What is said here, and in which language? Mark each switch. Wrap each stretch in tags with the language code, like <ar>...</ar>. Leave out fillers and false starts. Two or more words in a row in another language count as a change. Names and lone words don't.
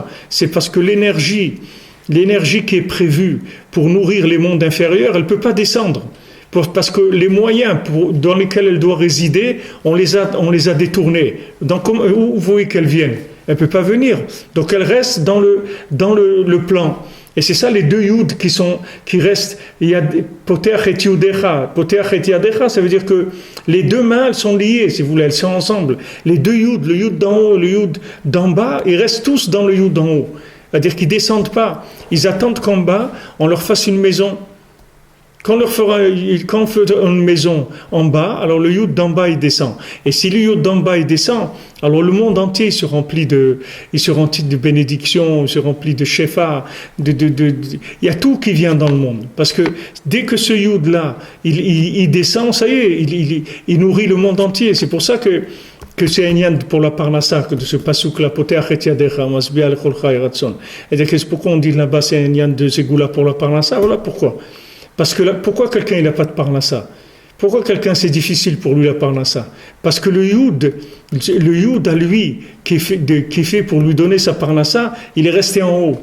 <fr>C'est parce que l'énergie qui est prévue pour nourrir les mondes inférieurs, elle ne peut pas descendre. Parce que les moyens dans lesquels elle doit résider, on les a détournés. Donc, où vous voyez qu'elle vienne? Elle ne peut pas venir. Donc elle reste dans le plan. Et c'est ça les deux yud qui restent. Il y a</fr> <he>פותח את ידך. פותח את ידך,</he> <fr>ça veut dire que les deux mains, elles sont liées, si vous voulez, elles sont ensemble. Les deux yud, le yud d'en haut, le yud d'en bas, ils restent tous dans le yud d'en haut. C'est-à-dire qu'ils ne descendent pas. Ils attendent qu'en bas, on leur fasse une maison. Quand on fera une maison en bas, alors le yud d'en bas il descend. Et si le yud d'en bas il descend, alors le monde entier se remplit de bénédictions, il se remplit de shefa, il y a tout qui vient dans le monde. Parce que dès que ce yud là, il descend, ça y est, il nourrit le monde entier. C'est pour ça que c'est un yan pour la parnassa, de ce pasouk la</fr> <he>פותח את ידך, משביע לכל חי רצון.</he> <fr>Et c'est pourquoi on dit là-bas c'est un yan de Ségoula pour la parnassa, voilà pourquoi. Parce que pourquoi quelqu'un il n'a pas de parnassa? Pourquoi quelqu'un c'est difficile pour lui la parnassa? Parce que le yud à lui qui est fait pour lui donner sa parnassa, il est resté en haut.</fr>